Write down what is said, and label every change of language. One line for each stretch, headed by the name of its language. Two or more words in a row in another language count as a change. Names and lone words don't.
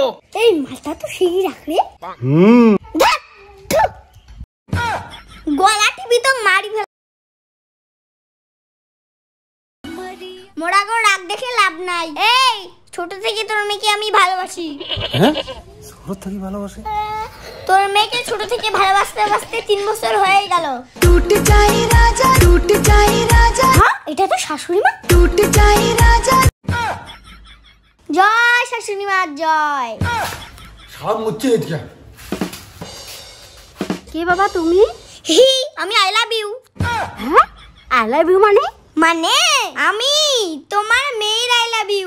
Bangla: এই মালটা তো সেই রাখলে। গলা টিপি তো মারি ফেল। মোড়াগো রাগ দেখে লাভ নাই। এই ছোট থেকে তোর মেয়েকে আমি ভালোবাসি। হ্যাঁ ছোট থেকে ভালোবাসে? তোর মেয়েকে ছোট থেকে ভালোবাসতে বাসতে 3 বছর হয়ে গেল।
Hindi: टूट जाए राजा, टूट जाए राजा।
Bangla: হ্যাঁ এটা তো শাশুড়ি মা।
Hindi: टूट जाए राजा।
Bangla: জয় শাশুড়ি মা জয়। সব মুচ্ছে এদিকে। কে বাবা তুমি? আমি
English: I love you.
Bangla: হ্যাঁ
English: I love you
Bangla: মানে? মানে আমি তোমার মেয়ের
English: I love you.